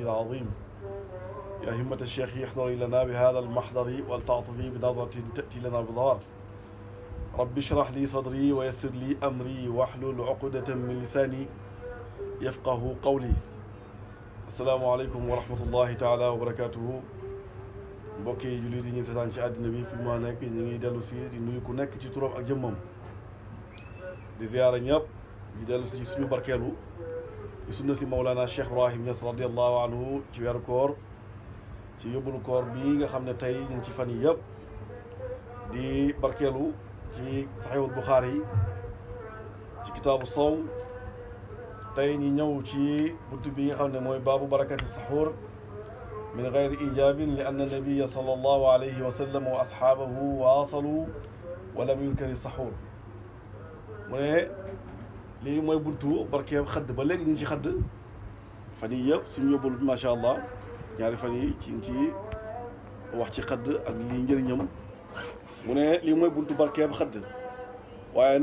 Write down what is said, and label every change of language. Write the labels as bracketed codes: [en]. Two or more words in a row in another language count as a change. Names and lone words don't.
[ar] العظيم يا همة الشيخ احضري لنا بهذا المحضر ولتعطفي بنظرة تأتي لنا بظهر رب اشرح لي صدري ويسر لي أمري واحلل عقدة من لساني يفقه قولي السلام عليكم ورحمة الله تعالى وبركاته [wo] mbokki jullit yi ñuy seetaan ci àddina bi fi mu nekk ñu ngi dellu si di nuyu ku nekk ci turam ak jëmmam di ziyaara ñëpp di dellu si suñu barkeelu di sunna si Mawlana Cheikh Ibrahim Niass [ar] رضي الله عنه [wo] ci weeru koor ci yóbbalu koor bii nga xam ne tey ñu ngi ci fan yi yëpp di barkeelu ci Saxiihul Buxaari yi ci [ar] كتاب الصوم [wo] tey ñi ñëw ci buntu bi nga xam ne mooy [ar] باب بركات السحور من غير إيجاب لأن النبي صلى الله عليه وسلم وأصحابه واصلوا ولم ينكر السحور [wo] mu ne lii mooy buntu barkeeb xëdd ba léegi ñu ngi ci xëdd fan yii yëpp suñu yóbbul bi [ar] ما شاء الله [wo] ñaari fan yi ci wax ci xëdd ak lii njëriñam mu ne lii mooy buntu barkeeb xëdd waaye